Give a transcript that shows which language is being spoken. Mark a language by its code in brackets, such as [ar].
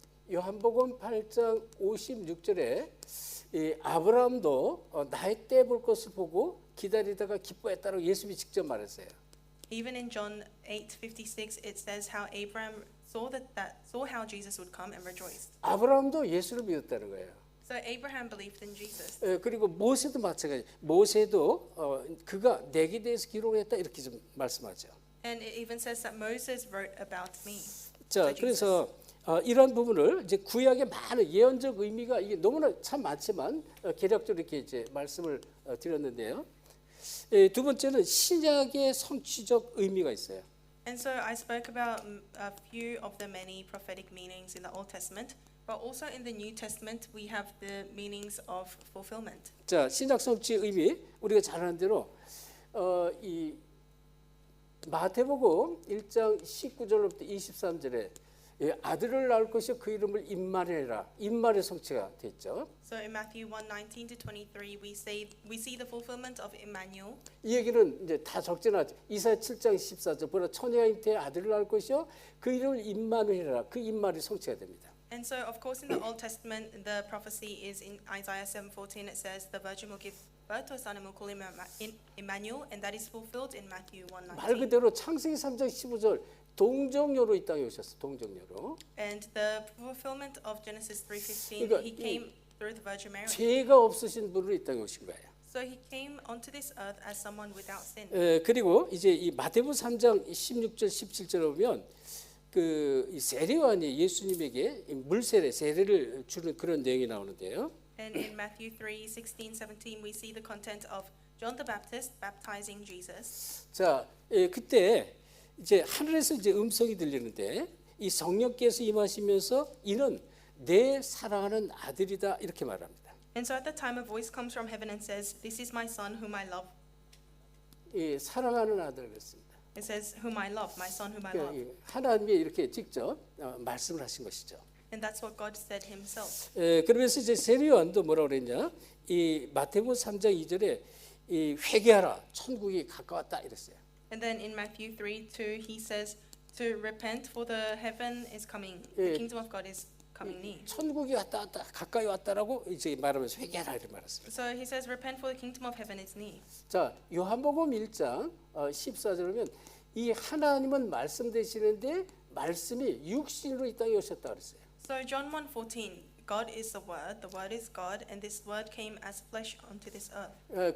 [ko] 요한복음 8장 56절에 이 아브라함도 나의 때 볼 것을 보고 기다리다가 기뻐했다고 예수님이 직접 말했어요. [en] Even in John 8:56 it says how Abraham saw how Jesus would come and rejoiced. [ko] 아브라함도 예수를 믿었다는 거예요. [en] So Abraham believed in Jesus. [ko] 그리고 모세도 마찬가지. 모세도 그가 내게 대해서 기록했다 이렇게 좀 말씀하죠. [en] And it even says that Moses wrote about me. [ko] 자, 그래서 이런 부분을 이제 구약의 많은 예언적 의미가 이게 너무나 참 많지만 개략적으로 이렇게 이제 말씀을 드렸는데요. 두 번째는 신약의 성취적 의미가 있어요. [en] And so I spoke about a few of the many prophetic meanings in the Old Testament, but also in the New Testament we have the meanings of fulfillment. [ko] 자, 신약 성취 의미 우리가 잘 아는 대로 이 마태복음 1장 19절부터 23절에 아들을 낳을 것이요 그 이름을 임마누엘이라 임마누엘 성취가 됐죠. [en] So in Matthew 1:19-23 we see the fulfillment of Emmanuel. [ko] 이 얘기는 이제 다 적잖아요. 이사야 7장 14절 보라 처녀가 잉태에 아들을 낳을 것이요 그 이름을 임마누엘이라 그 임마누엘 성취가 됩니다. [en] And so of course in the Old Testament the prophecy is in Isaiah 7:14 it says the virgin will give birth to a son and will call him Emmanuel and that is fulfilled in Matthew [ko] 말 [en] 1:19. [ko] 그대로 창세기 3장 15절 동정녀로 이 땅에 오셨어. 동정녀로. [en] And the fulfillment of Genesis 3:15 [ko] 그러니까 [en] he came through the Virgin Mary. [ko] 죄가 없으신 분으로 이 땅에 오신 거예요. [en] So he came onto this earth as someone without sin. [ko] 그리고 이제 이 마태복음 3장 16절 17절에 보면 그 세례요한이 예수님에게 세례를 주는 그런 내용이 나오는데요. [en] And in Matthew 3:16, 17 we see the content of John the Baptist baptizing Jesus. [ko] 자, 그때 이제 하늘에서 이제 음성이 들리는데 이 성령께서 임하시면서 이는 내 사랑하는 아들이다 이렇게 말합니다. [en] And so at the time a voice comes from heaven and says, "This is my son whom I love." [ko] 사랑하는 아들 그랬습니다. [en] It says, "Whom I love, my son whom I love." [ko] 하나님이 이렇게 직접 말씀을 하신 것이죠. [en] And that's what God said himself. [ko] 그러면서 이제 세례요한도 뭐라고 그랬냐? 이 마태복음 3장 2절에 이 회개하라 천국이 가까웠다 이랬어요. [en] And then in Matthew 3:2 he says to repent, for the heaven is coming. [ko] 예. [en] The kingdom of God is coming near. [ko] 천국이 왔다 가까이 왔다라고 이제 말하면서 회개하라 이렇게 말했습니다. [en] So he says, repent, for the kingdom of heaven is near. [ko] 자, 요한복음 1장 14절에 보면 이 하나님은 말씀 되시는데 말씀이 육신으로 이 땅에 오셨다 그랬어요. [en] So John 1:14, God is the word is God, and this word came as flesh onto this earth.